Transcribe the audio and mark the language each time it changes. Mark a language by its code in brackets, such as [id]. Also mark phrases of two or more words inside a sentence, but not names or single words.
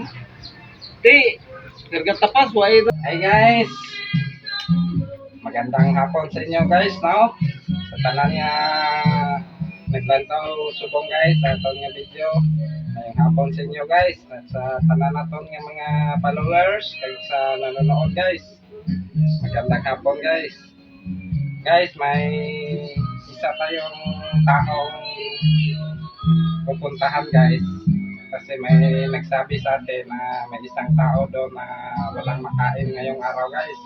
[en] Di. Karga tapas. Why? Hey guys. [tl] Magandang hapon sa inyo guys, no? [hil] Sa tanan nga naglantaw Subong guys, sa atong nga video. [tl] Ngayong hapon sa inyo guys, at sa tanan naton nga mga followers, kag sa nanonood guys. Magandang hapon guys. Guys, may isa tayong taong pupuntahan guys. Kasi may nagsabi sa atin na may isang tao doon na walang makain ngayong araw guys.